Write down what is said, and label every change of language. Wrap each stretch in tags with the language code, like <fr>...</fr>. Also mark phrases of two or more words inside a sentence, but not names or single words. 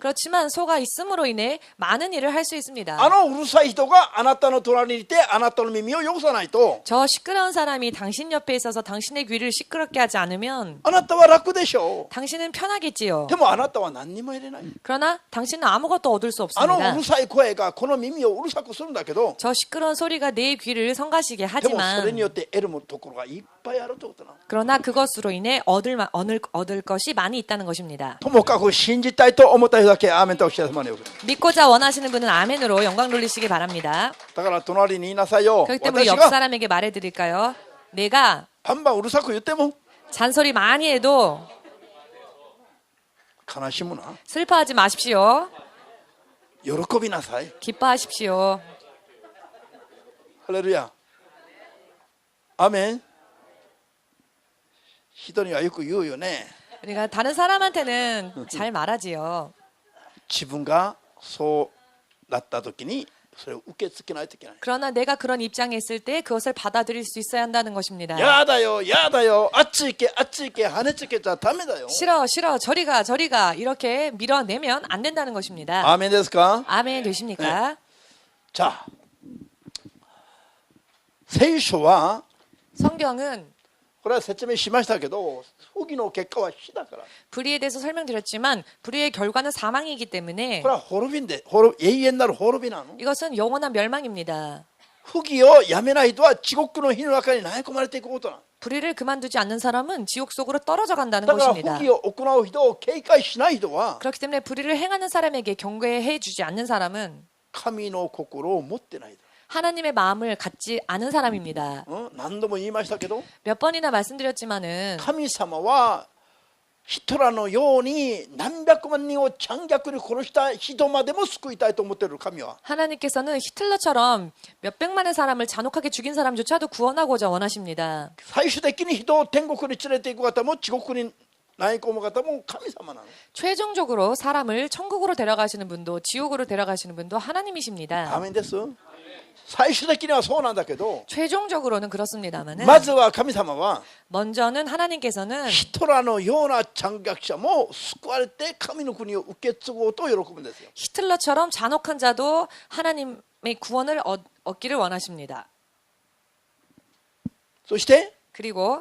<ko>그렇지만 소가 있음으로 인해 많은 일을 할 수 있습니다.</ko> <ja>あのうるさい人があなたの隣にいてあなたの耳を汚さないと</ja> <ko>저 시끄러운 사람이 당신 옆에 있어서 당신의 귀를 시끄럽게 하지 않으면</ko> <ja>あなたは楽でしょ</ja> <ko>당신은 편하겠지요.</ko> <ja>う。でもあなたは何にも得れない。</ja> <ko>그러나 당신은 아무것도 얻을 수</ko> <ja>あの</ja> <ko>없습니다.</ko> <ja>うるさい声がこの耳をうるさくするんだけど、</ja> <ko>저 시끄러운 소리가 내 귀를 성가시게</ko> <ja>でもそれに</ja> <ko>하지만</ko> <ja>よって得るところがいっぱいあるということな。</ja> <ko>그러나 그것으로 인해 얻을 것이 많이 있다는 것입니다.</ko> <ja>ともかく信じたいと思った人だけアーメンとおっしゃいますよ。</ja> <ko>믿고자 원하시는 분은 아멘으로 영광 돌리시기 바랍니다.</ko> <ja>だから隣に言いなさいよ。</ja> <ko>그렇기 때문에 옆</ko> <ja>私が</ja> <ko>사람에게 말해드릴까요? 내가</ko> <ja>バンバンうるさく言っても</ja> <ko>잔소리 많이 해도</ko> <ja>悲しむな。</ja> <ko>슬퍼하지 마십시오.</ko> <ja>喜びなさい。</ja> <ko>기뻐하십시오.</ko> <ja>ハレルヤ。アーメン。人にはよく言うよね。</ja> <ko>우리가 다른 사람한테는 잘 말하지요.</ko> <ja>自分がそうなった時にそれを受け付けないといけない。</ja> <ko>그러나 내가 그런 입장에 있을 때 그것을 받아들일 수 있어야 한다는 것입니다.</ko> <ja>やだよ、やだよ、あっち行け、あっち行け、跳ねつけちゃダメだよ。</ja> <ko>싫어 싫어 저리 가 이렇게 밀어내면 안 된다는 것입니다.</ko> <ja>アーメンですか。</ja> <ko>아멘 되십니까?</ko> <ja>じゃあ聖書は</ja> <ko>성경은</ko> <ja>これは説明しましたけど、不義の結果は死だから。</ja> <ko>불의에 대해서 설명드렸지만 불의의 결과는 사망이기 때문에</ko> <ja>これは滅びんで、永遠なる滅びなの。</ja> <ko>이것은 영원한 멸망입니다.</ko> <ja>不義をやめない人は地獄の火の中に投げ込まれていくことなの。</ja> <ko>불의를 그만두지 않는 사람은 지옥 속으로 떨어져 간다는</ko> <ja>だから不</ja> <ko>것입니다.</ko> <ja>義を行う人を警戒しない人は</ja> <ko>그렇기 때문에 불의를 행하는 사람에게 경계해 주지 않는 사람은</ko> <ja>神の心を持ってない。</ja> <ko>하나님의 마음을 갖지 않은 사람입니다.</ko> <ja>何度も言いましたけど、</ja> <ko>몇 번이나 말씀드렸지만은</ko> <ja>神様はヒトラーのように何百万人を残虐に殺した人までも救いたいと思っている神は</ja> <ko>하나님께서는 히틀러처럼 몇백만의 사람을 잔혹하게 죽인 사람조차도 구원하고자 원하십니다.</ko> <ja>最終的に人を天国に連れて行く方も地獄に投げ込む方も神様なの。</ja> <ko>최종적으로 사람을 천국으로 데려가시는 분도 지옥으로 데려가시는 분도</ko> <ja>ア</ja> <ko>하나님이십니다.</ko> <ja>ーメンです。最終的にはそうなんだけど、</ja> <ko>최종적으로는 그렇습니다만은</ko> <ja>まずは神様は</ja> <ko>먼저는 하나님께서는</ko> <ja>ヒトラーのような残虐者も救われて神の国を受け継ごうと喜ぶんですよ。</ja> <ko>히틀러처럼 잔혹한 자도 하나님의 구원을 얻기를 원하십니다.</ko> <ja>そして、</ja> <ko>그리고</ko>